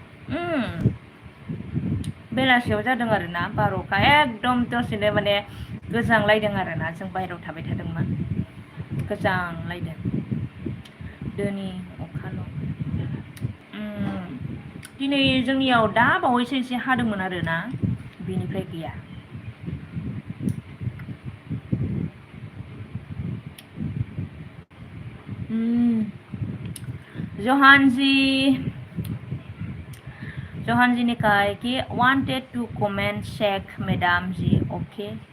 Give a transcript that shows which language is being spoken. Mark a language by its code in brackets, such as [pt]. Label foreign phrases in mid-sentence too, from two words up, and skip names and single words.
[brx] बेलासियाव जादों आरो ना बार अखा एकदम दसेनो माने गोजांलायदों आरो ना जों बायहेरायाव थाबाय थादोंमोन गोजांलायदों दोनि अखाल' दिनै जोंनियाव दा बावैसो एसे हादोंमोन आरो ना बेनिफ्राय गैया [hi] जोहानजी ने कहा है कि [en] wanted to comment check madam ji okay